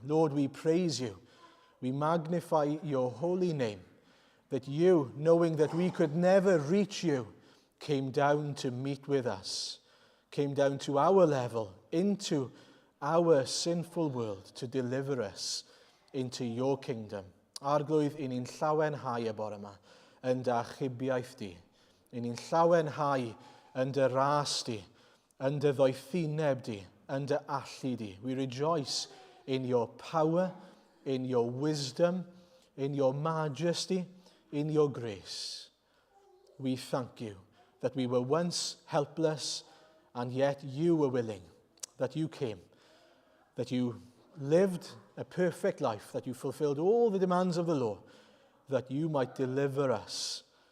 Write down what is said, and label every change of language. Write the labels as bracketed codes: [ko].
[en] Lord, we praise you. We magnify your holy name, that you, knowing that we could never reach you, came down to meet with us, came down to our level, into our sinful world, to deliver us into your kingdom. [cy] Arglwydd in ein llawenhau y bore yma, yn dy achubiaeth di, in ein llawenhau yn dy ras di, yn dy ddoethineb di, yn dy allu di. [en] We rejoice in your power, in your wisdom, in your majesty, in your grace. We thank you that we were once helpless, and yet you were willing, that you came, that you lived a perfect life, that you fulfilled all the demands of the law, that you might deliver us.